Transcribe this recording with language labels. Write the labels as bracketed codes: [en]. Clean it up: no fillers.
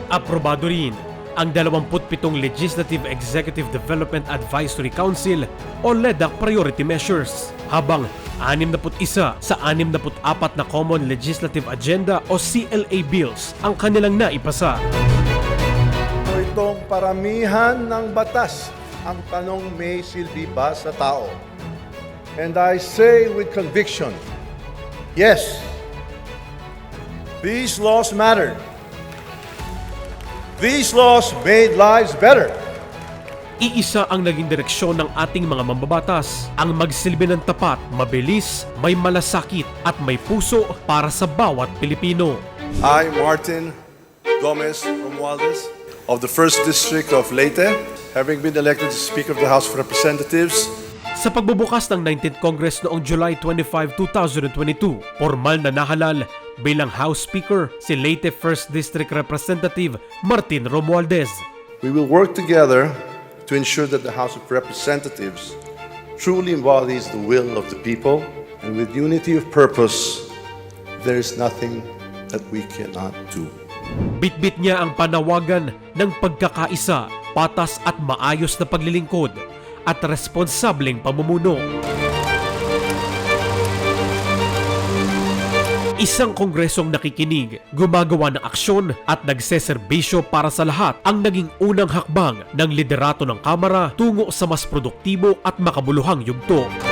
[tl] Aprobado rin ang 27 Legislative Executive Development Advisory Council o LEDAC priority measures, habang 61 sa 64 na Common Legislative Agenda o CLA bills ang kanilang naipasa. Itong paramihan ng batas, ang tanong may silbi ba sa tao? [en] And I say with conviction, yes, these laws mattered. These laws made lives better. [tl] Iisa ang naging direksyon ng ating mga mambabatas, ang magsilbi ng tapat, mabilis, may malasakit at may puso para sa bawat Pilipino. [en] I, Martin Gomez Romualdez, of the 1st District of Leyte, having been elected as Speaker of the House of Representatives. [tl] Sa pagbubukas ng 19th Congress noong July 25, 2022, formal na nahalal bilang House Speaker si Leyte 1st District Representative Martin Romualdez. [en] We will work together to ensure that the House of Representatives truly embodies the will of the people, and with unity of purpose, there is nothing that we cannot do. [tl] Bitbit niya ang panawagan ng pagkakaisa, patas at maayos na paglilingkod at responsableng pamumuno. Isang kongresong nakikinig, gumagawa ng aksyon at nagseserbisyo para sa lahat ang naging unang hakbang ng liderato ng Kamara tungo sa mas produktibo at makabuluhang yugto.